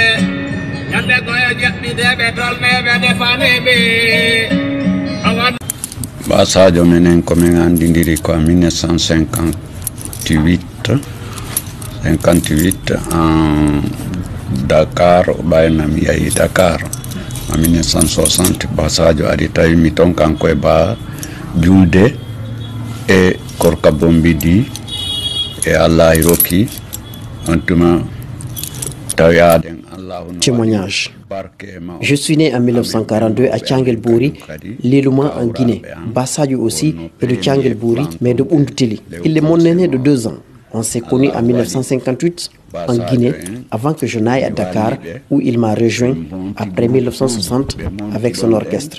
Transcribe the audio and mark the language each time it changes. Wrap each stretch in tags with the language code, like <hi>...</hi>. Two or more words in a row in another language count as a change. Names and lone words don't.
<ff>Ba Sadio menen ko men andindiri ko 1958 en Dakar bayna mi yahi Dakar en 1960 Ba Sadio adi tawi mi ton kanko e Ba julde e korka bombidi e Allah roki on tuma tawiaden.</ff> <fr>Témoignage. Je suis né en 1942 à Tchangelbouri, l'Elouma en Guinée. Ba Sadio aussi est de Tchangelbouri, mais de Bundutili. Il est mon aîné de 2 ans. On s'est connus en 1958 en Guinée, avant que je n'aille à Dakar, où il m'a rejoint après 1960 avec son orchestre.</fr>